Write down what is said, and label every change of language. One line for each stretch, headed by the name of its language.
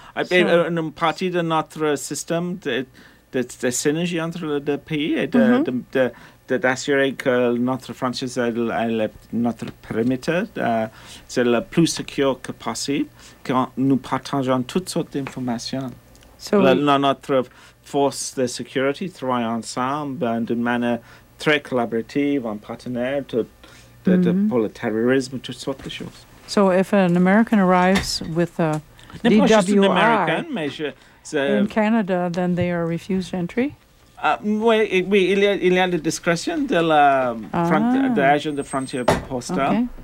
French: Une partie de notre système de synergie entre les deux pays et d'assurer que notre franchise est notre périmètre, c'est le plus sûr que possible, que nous partageons toutes sortes d'informations. Notre force de sécurité travaille ensemble d'une manière très collaborative, en partenaire pour le terrorisme, toutes sortes de choses.
English: So if an American arrives with a DWR in Canada, then they are refused entry?
French: Oui, il y a la discrétion de l'agent de frontière postale.